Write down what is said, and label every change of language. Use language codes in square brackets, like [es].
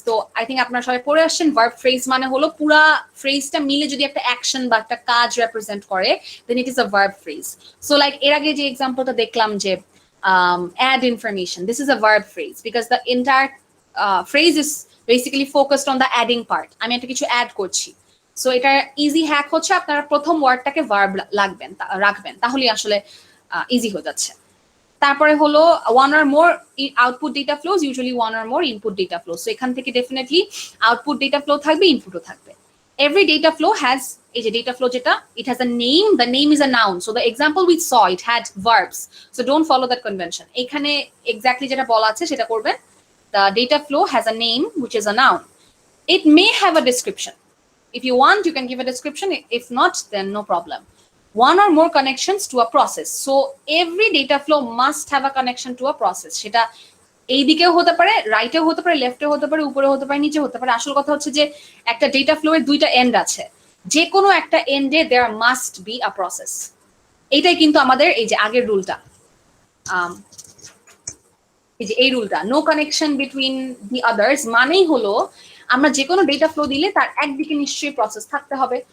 [bn] তো I think আপনারা সবাই পড়ে আসছেন, verb phrase মানে হলো পুরা ফ্রেজটা মিলে যদি একটা অ্যাকশন বা একটা কাজ রিপ্রেজেন্ট করে, [en] then it is a verb phrase. So like [bn] এর আগে যে এক্সাম্পলটা দেখলাম যে [en] add information, this is a verb phrase because the entire phrase is basically focused on the adding part. [bn] আমি একটা কিছু অ্যাড করছি। সো এটা ইজি হ্যাক হচ্ছে, আপনারা প্রথম ওয়ার্ডটাকে ভার্ব রাখবেন, তাহলে আসলে ইজি হয়ে যাচ্ছে। [en] তারপরে হলো one or more output data flows, usually one or more input data flow. [bn] So এখান থেকে ডেফিনেটলি আউটপুট ডেটা ফ্লো থাকবে, ইনপুটও থাকবে। [en] Every data flow has a data flow যেটা, it has a name, the name is a noun. So the example we saw, it had verbs. So don't follow that convention. [bn] এখানে exactly যেটা বলা আছে সেটা করবেন। [en] The data flow has a name which is a noun. It may have a description. If you want, you can give a description. If not, then no problem. One or more connections to a process. So every data flow must have a connection to a process. [bn] সেটা এই দিকেও হতে পারে, রাইটেও হতে পারে, লেফটেও হতে পারে, উপরে হতে পারে, নিচে হতে পারে। আসল কথা হচ্ছে যে একটা ডেটা ফ্লো এর দুইটা এন্ড আছে, যে কোনো একটা এন্ডে [en] There must be a process. [bn] এইটাই কিন্তু আমাদের এই যে আগের রুলটা, এই যে এই রুলটা, [en] no connection between the others, [bn] মানেই হলো আমরা যে কোনো ডেটা ফ্লো দিলে তার একদিকে নিশ্চয়ই প্রসেস থাকতে হবে।